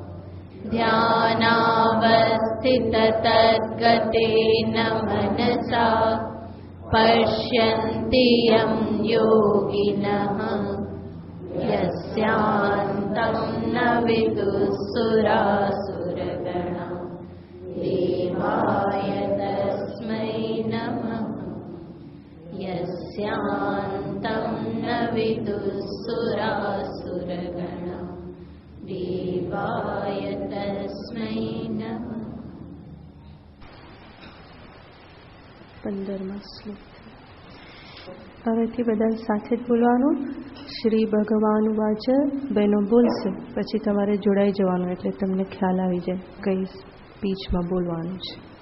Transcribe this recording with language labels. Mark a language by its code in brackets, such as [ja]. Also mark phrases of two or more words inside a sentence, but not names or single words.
[sa] ध्यानावस्थिततद्गतेन मनसा पश्यन्ति यं योगिनः यस्यान्तं न विदुःसुरासुरगणा देवाय तस्मै नमः। यस्यान्तं न विदुःसुरासुरगणा देवाय तस्मै नमः। [gu] 15મો શ્લોક. હવેથી બધા સાથે જ બોલવાનું. [sa] શ્રી ભગવાન વાચ. [gu] બહેનો બોલશે પછી તમારે જોડાઈ જવાનું, એટલે તમને ખ્યાલ આવી જાય કઈ સ્પીચમાં બોલવાનું છે.